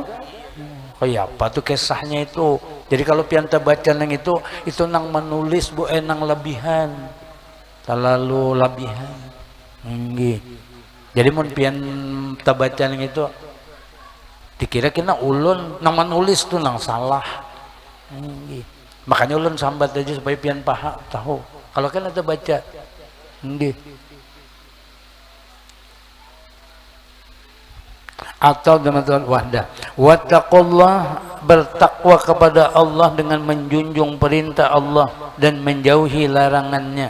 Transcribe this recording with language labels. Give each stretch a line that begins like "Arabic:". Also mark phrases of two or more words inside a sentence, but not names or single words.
Banjar: Kayak apa tuh kisahnya itu. Jadi kalau pian baca nang itu nang menulis nang lebihan, terlalu lebihan. Jadi mun pian baca nang itu dikira kena ulun nang menulis tuh nang salah. Makanya ulun sambat aja supaya pian tahu.
Indonesian: Kalau kan ada baca. Atau dengan Tuhan wahdah. Wattaqullah, bertakwa kepada Allah dengan menjunjung perintah Allah dan menjauhi larangannya.